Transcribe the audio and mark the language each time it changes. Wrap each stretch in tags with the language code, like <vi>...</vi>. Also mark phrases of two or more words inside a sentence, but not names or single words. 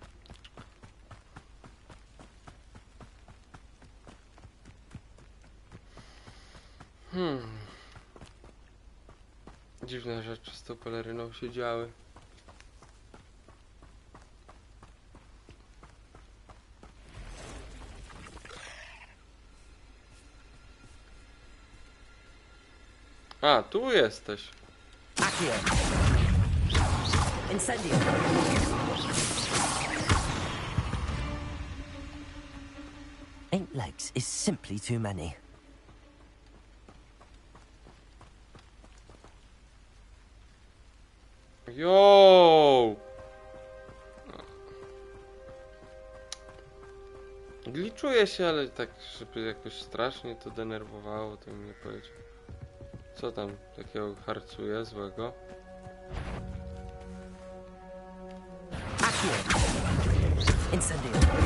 <pl>Dziwne rzeczy z tą peleryną się działy. A, tu jesteś. Accio. Incendio.</pl> <en>8 legs is simply too many.</en> <pl>Yo! Gliczuję się, ale tak, żeby jakoś strasznie to denerwowało, to bym nie powiedział. Co tam takiego harcuje złego? Accio. Incendio.</pl>